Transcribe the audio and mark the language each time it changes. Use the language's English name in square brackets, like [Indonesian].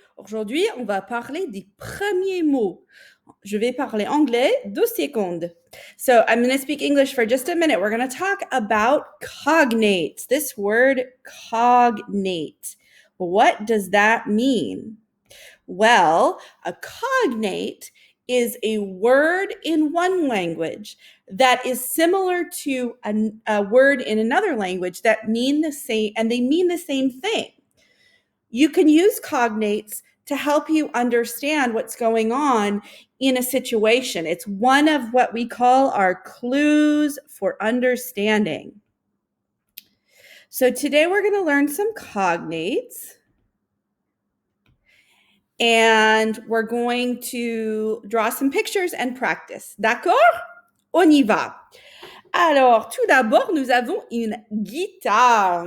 [French] Aujourd'hui, on va parler des premiers mots. Je vais parler anglais 2 secondes. [English] So I'm going to speak English for just a minute. We're going to talk about cognates. This word cognate. What does that mean? Well, a cognate is a word in one language that is similar to a word in another language that mean the same, and they mean the same thing. You can use cognates to help you understand what's going on in a situation. It's one of what we call our clues for understanding. So today we're going to learn some cognates. And we're going to draw some pictures and practice. [French] D'accord? On y va. Alors, tout d'abord, nous avons une guitare.